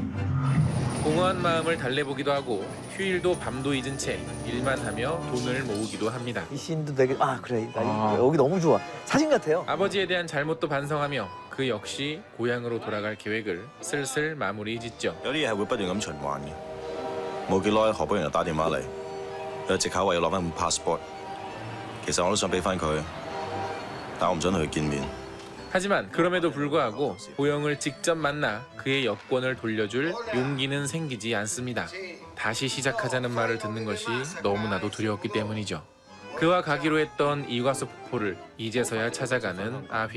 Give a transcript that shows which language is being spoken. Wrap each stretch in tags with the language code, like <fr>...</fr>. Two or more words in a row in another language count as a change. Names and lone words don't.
<ko>공허한 마음을 달래보기도 하고 휴일도 밤도 잊은 채 일만 하며 돈을 모으기도 합니다. 이 씬도 되게 그래 여기 너무 좋아. 사진 같아요. 아버지에 대한 잘못도 반성하며 그 역시 고향으로 돌아갈 계획을 슬슬 마무리 짓죠.</ko> <yue>有啲嘢係會不斷咁循環嘅。冇幾耐，何寶榮就打電話嚟，有藉口話要攞翻本 passport。其實我都想俾翻佢，但我唔想同佢見面。</yue> <ko>하지만 그럼에도 불구하고 보영을 직접 만나 그의 여권을 돌려줄 용기는 생기지 않습니다. 다시 시작하자는 말을 듣는 것이 너무나도 두려웠기 때문이죠. 그와 가기로 했던 이과수 폭포를 이제서야 찾아가는 아휘.</ko>